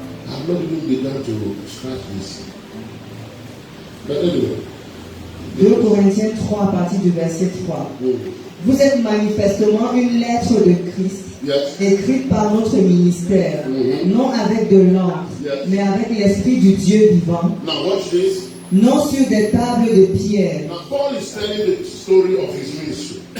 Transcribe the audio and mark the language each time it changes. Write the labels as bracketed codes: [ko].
[en] I've not even begun to scratch this. But anyway. [fr] 2 Corinthiens 3 à partir du verset 3. Mm. Vous êtes manifestement une lettre de Christ, [en] Yes. [fr] écrite par notre ministère, non avec de l'encre, [en] Yes. [fr] mais avec l'Esprit du Dieu vivant, [en] Now watch this. [fr] non sur des tables de pierre. [en] Now Paul is telling the story of his ministry.